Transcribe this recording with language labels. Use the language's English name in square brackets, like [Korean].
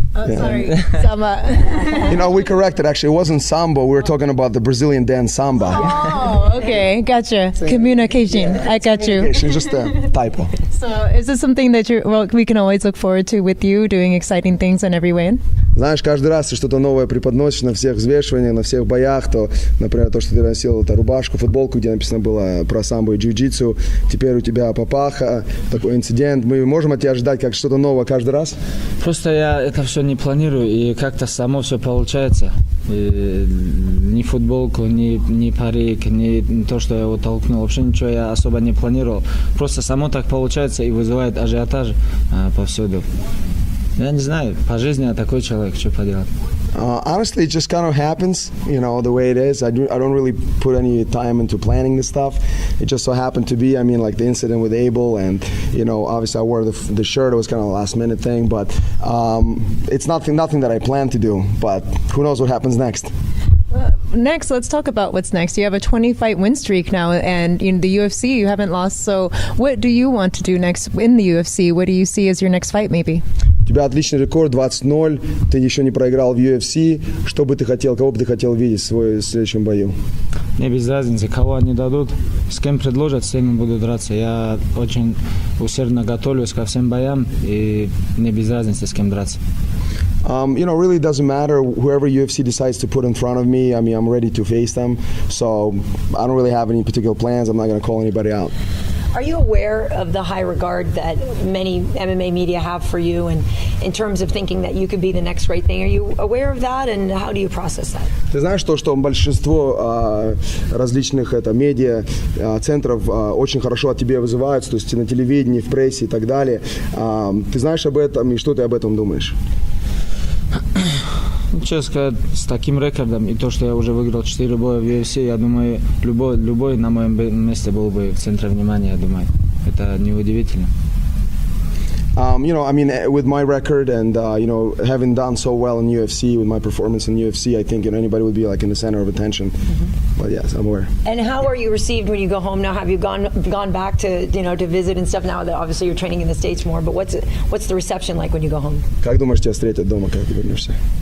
[English] Sorry, samba. We corrected. Actually, it wasn't sambo. We were talking about the Brazilian dance samba. Oh, okay, gotcha. Communication. I got you. It's just a typo. So, is this something that we can always look forward to with you doing exciting things on every weigh-in? [Russian] Знаешь, каждый раз ты что-то новое преподносишь на всех взвешиваниях, на всех боях, то, например, то, что ты носил эту рубашку, футболку, где написано было про самбо и джиу-джитсу, теперь у тебя папаха, такой инцидент. Мы можем от тебя ждать как что-то новое каждый раз? Просто я это все не планирую, и как-то само все получается. И ни футболку, ни парик, ни то, что я его толкнул, вообще ничего я особо не планировал. Просто само так получается и вызывает ажиотаж повсюду. Я не знаю, по жизни я такой человек, что поделать. [English] Honestly, it just kind of happens, the way it is. I don't really put any time into planning this stuff. It just so happened to be, like the incident with Abel, and obviously I wore the shirt. It was kind of a last minute thing, but it's nothing that I plan to do. But who knows what happens next? Next, let's talk about what's next. You have a 20-fight win streak now, and in the UFC you haven't lost. So what do you want to do next in the UFC? What do you see as your next fight, maybe? [Russian] У тебя отличный рекорд, 20-0. Ты еще не проиграл в UFC. Что бы ты хотел, кого бы ты хотел видеть в своем следующем бою? Мне без разницы, кого они дадут, с кем предложат, с теми буду драться. Я очень усердно готовлюсь ко всем боям, и мне без разницы, с кем драться. [English] Really doesn't matter whoever UFC decides to put in front of me. I'm ready to face them. So I don't really have any particular plans. I'm not going to call anybody out. Are you aware of the high regard that many MMA media have for you, and in terms of thinking that you could be the next great thing? Are you aware of that, and how do you process that? [Russian] Ты знаешь то, что большинство различных медиа центров очень хорошо о тебе вызываются, то есть на телевидении, в прессе и так далее. Ты знаешь об этом, и что ты об этом думаешь? Честно сказать, с таким рекордом и то, что я уже выиграл 4 боя в UFC, я думаю, любой на моем месте был бы в центре внимания, я думаю. Это неудивительно. [English] With my record and having done so well in UFC, with my performance in UFC, I think anybody would be like in the center of attention. But yes, I'm aware. And how are you received when you go home now? Have you gone back to to visit and stuff now that obviously you're training in the States more? But what's the reception like when you go home? [Russian] Как думаешь, тебя встретят дома, когда ты вернешься?